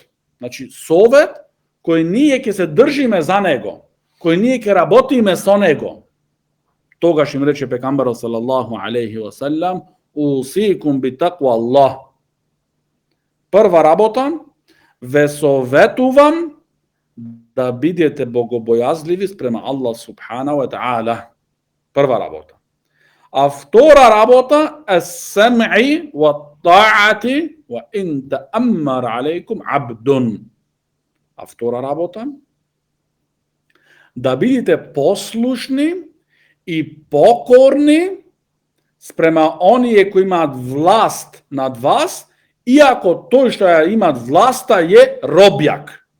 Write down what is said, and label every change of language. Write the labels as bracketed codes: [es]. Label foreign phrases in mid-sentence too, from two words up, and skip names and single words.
[mk] Значи совет кој ние ќе се држиме за него, кој ние ќе работиме со него. Тогаш им рече пекамберот [ar] صلى الله عليه وسلم: أوصيكم بتقوى الله. [mk] Прва работа, ве советувам да бидете богобојазливи спрема [ar] الله سبحانه وتعالى. [mk] Прва работа. А втора работа, [ar] السمع والطاعة وإن تأمر عليكم عبد. [mk] А втора работа, да бидете послушни и покорни спрема оние кои имаат власт над вас, иако тој што ја имаат власта е робјак.